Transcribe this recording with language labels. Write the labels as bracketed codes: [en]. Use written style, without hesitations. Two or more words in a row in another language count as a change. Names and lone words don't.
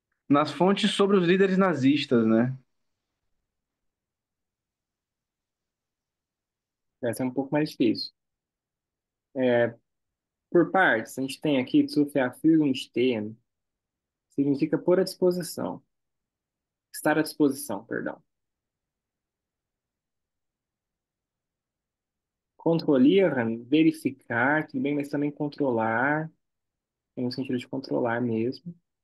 [pt] nas fontes sobre os líderes nazistas, né? Essa é um pouco mais difícil. Por partes, a gente tem aqui [de] zur Verfügung stehen, [pt] significa pôr à disposição. Estar à disposição, perdão. Controlieren, verificar, tudo bem, mas também controlar, tem no sentido de controlar mesmo.